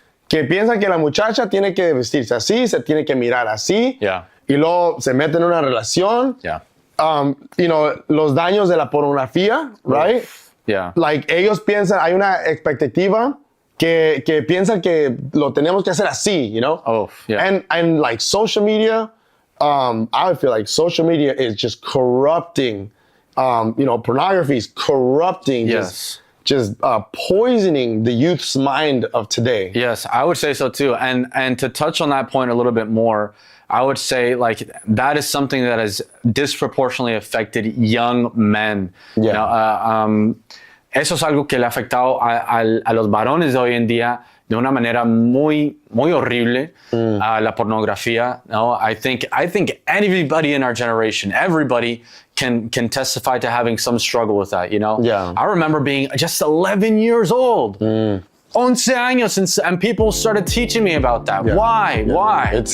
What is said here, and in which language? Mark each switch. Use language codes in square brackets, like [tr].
[es] Que piensa que la muchacha tiene que vestirse así, se tiene que mirar así. [en] Yeah. [es] Y luego se mete en una relación. [en] Yeah. You know, [es] los daños de la pornografía, [en] right? Yeah. Like, [es] ellos piensan, hay una expectativa que piensan que lo tenemos que hacer así, [en] you know? Oh, yeah. And like, social media, I would feel like social media is just corrupting, you know, pornography is corrupting, just poisoning the youth's mind of today. Yes, I would say so too. And to touch on that point a little bit more, I would say, like, that is something that has disproportionately affected young men. Yeah. You know, [es] eso es algo que le ha afectado a los varones de hoy en día de una manera muy horrible. La pornografía. [en] No, I think anybody in our generation, everybody can testify to having some struggle with that. You know. Yeah. I remember being just 11 years old. [es] 11 años, [en] and people started teaching me about that. Yeah. Why?